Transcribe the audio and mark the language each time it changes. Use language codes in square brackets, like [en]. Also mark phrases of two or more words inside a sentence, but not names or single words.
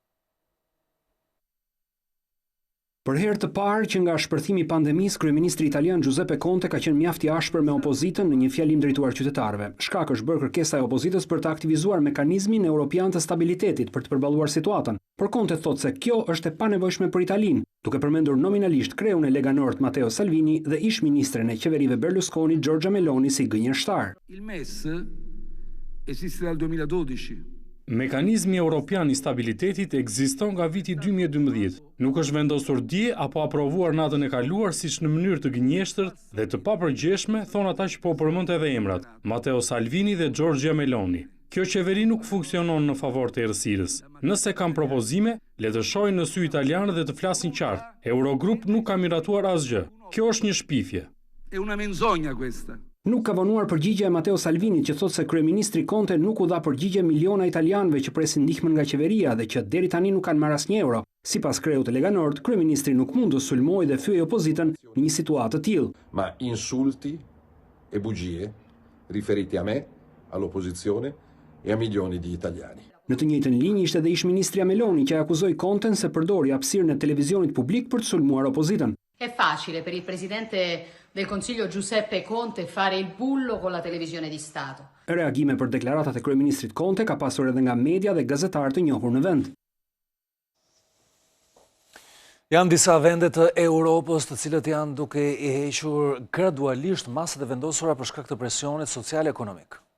[sq] Për herë të parë që nga shpërthimi i pandemisë, kryeministri italian Giuseppe Conte ka qenë mjaft i ashpër me opozitën në një fjalim drejtuar qytetarëve. Shkak është bërë kërkesa e opozitës për të aktivizuar mekanizmin evropian të stabilitetit për të përballuar situatën. Por Conte thotë se kjo është e panevojshme për Italinë, duke përmendur nominalisht kreun e Lega Nord Matteo Salvini dhe ish-ministren e qeverive Berlusconi Giorgia Meloni si gënjeshtar. [it] Il MES esiste dal 2012. [sq] Mekanizmi Evropian i Stabilitetit ekziston nga viti 2012. Nuk është vendosur dje apo aprovuar natën e kaluar siç në mënyrë të gënjeshtër dhe të papërgjeshme, thon ata që po përmend edhe emrat, Matteo Salvini dhe Giorgia Meloni. Kjo qeveri nuk funksionon në favor të errësirës. Nëse kanë propozime, le të shohin në sy italianë dhe të flasin qartë. Eurogrup nuk ka miratuar asgjë. Kjo është një shpifje. [it] È una menzogna questa. [sq] Nuk ka vonuar përgjigje e Matteo Salvini që thotë se kryeministri Conte nuk u dha përgjigje miliona italianëve që presin ndihmën nga qeveria dhe që deri tani nuk kanë marrë asnjë euro. Sipas kreut të Lega Nord, kryeministri nuk mund të sulmojë dhe fyej opozitën në një situatë të tillë. [it] Ma insulti e bugie riferiti a me, all'opposizione e a milioni di italiani. [sq] Në të njëjtën linjë ishte edhe ish-ministria Meloni që akuzoi Conten se përdori hapësirën e televizionit publik për të sulmuar opozitën. [it] È facile per il presidente del Consiglio Giuseppe Conte fare il bullo con la televisione di Stato. [sq] Reagime për deklaratat e kryeministrit Conte ka pasur edhe nga media dhe gazetarë të njohur në vend. Janë disa vende të Europës të cilët janë duke i hequr gradualisht masat e vendosura për shkak të presionit social-ekonomik.